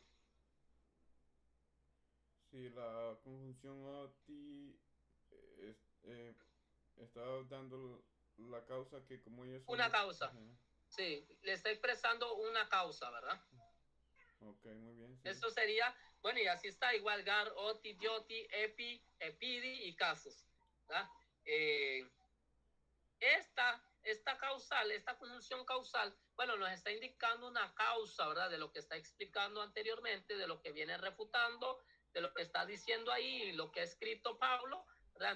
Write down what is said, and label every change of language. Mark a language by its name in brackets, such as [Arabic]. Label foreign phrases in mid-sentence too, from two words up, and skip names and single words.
[Spanish] Sí, la conjunción OTI está dando la causa que como ellos son... Una causa. Ajá. Sí, le está expresando una causa, ¿verdad? Ok, muy bien. Sí. Eso sería, bueno, y así está, igual gar, [Greek] ὅτι, διότι, ἐπεί, ἐπειδή y casos, ¿verdad? [Spanish] Esta causal, esta conjunción causal, bueno, nos está indicando una causa, ¿verdad? De lo que está explicando anteriormente, de lo que viene refutando, de lo que está diciendo ahí, lo que ha escrito Pablo, ¿verdad?